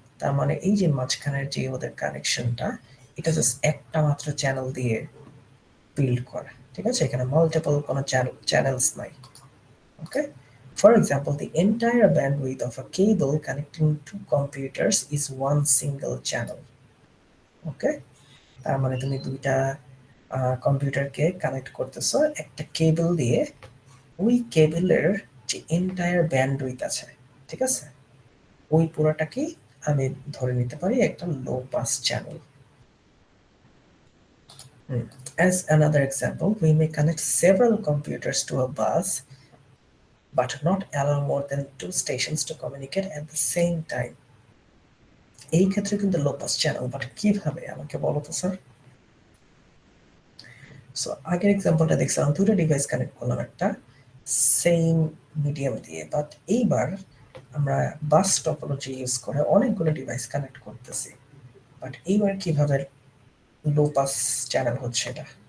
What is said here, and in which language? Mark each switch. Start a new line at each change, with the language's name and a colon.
Bangla: তার মানে এই যে মাঝখানের যে ওদের কানেকশনটা, এটা জাস্ট একটা মাত্র চ্যানেল দিয়ে বিল্ড করা, ঠিক আছে? এখানে মাল্টিপল কোনো চ্যানেলস নাই।
English: Okay, for example, the entire bandwidth of a cable connecting two computers is one single channel.
Bangla: ওকে, তার মানে তুমি দুইটা কম্পিউটারকে কানেক্ট করতেছো একটা কেবল দিয়ে, ওই কেবলের যে এন্টায়ার ব্যান্ডউইথ আছে, ঠিক আছে, ওই পুরোটাকে আমি ধরে নিতে পারি একটা low pass channel.
English: As another example, we may connect several computers to a bus but not allow more than 2 stations to communicate at the same time.
Bangla: এই ক্ষেত্রে কিন্তু লো পাস চ্যানেল, বাট কিভাবে আমাকে বলো তো স্যার? সো আগের এক্সাম্পলটা দেখছিলাম, দুটো ডিভাইস কানেক্ট করলাম একটা সেম মিডিয়াম দিয়ে, বাট এইবার আমরা বাস টপোলজি ইউজ করে অনেকগুলো ডিভাইস কানেক্ট করতেছি, বাট এইবার কিভাবে লো পাস চ্যানেল হচ্ছে এটা?